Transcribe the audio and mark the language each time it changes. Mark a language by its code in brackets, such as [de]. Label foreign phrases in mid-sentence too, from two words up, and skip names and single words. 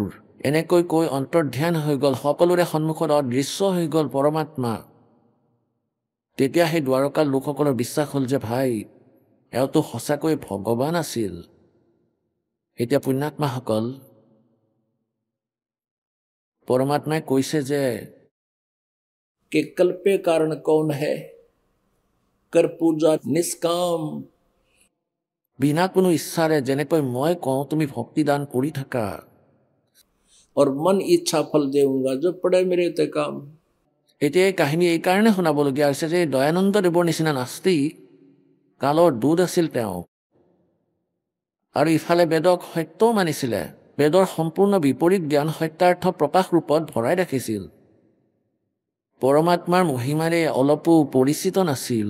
[as] এনেকৈ কৈ অন্তৰ্ধান হৈ গ'ল, সকলোৰে সন্মুখত অদৃশ্য হৈ গ'ল পৰমাত্মা। তেতিয়া সেই দ্বাৰকাৰ লোকসকলৰ বিশ্বাস হ'ল যে ভাই, এওঁতো সঁচাকৈ ভগৱান আছিল। এতিয়া পুণ্যাত্মাসকল, পৰমাত্মাই কৈছে যে [hi] कि कल्पे कारण कौन है, कर पूजा निष्काम। [as] বিনা কোনো ইচ্ছাৰে যেনেকৈ মই কওঁ তুমি ভক্তিদান কৰি থাকা, [hi] और मन इच्छा फल देऊंगा जो पड़े मेरे ते काम। [as] এতিয়া এই কাহিনী এই কাৰণে শুনাবলগীয়া হৈছে যে দয়ানন্দ দেৱৰ নিচিনা নাস্তিক, কালৰ দুধ আছিল তেওঁ, আৰু ইফালে বেদক সত্যও মানিছিলে, বেদৰ সম্পূৰ্ণ বিপৰীত জ্ঞান সত্যাৰ্থ প্ৰকাশ ৰূপত ভৰাই ৰাখিছিল, পৰমাত্মাৰ মহিমাৰে অলপো পৰিচিত নাছিল।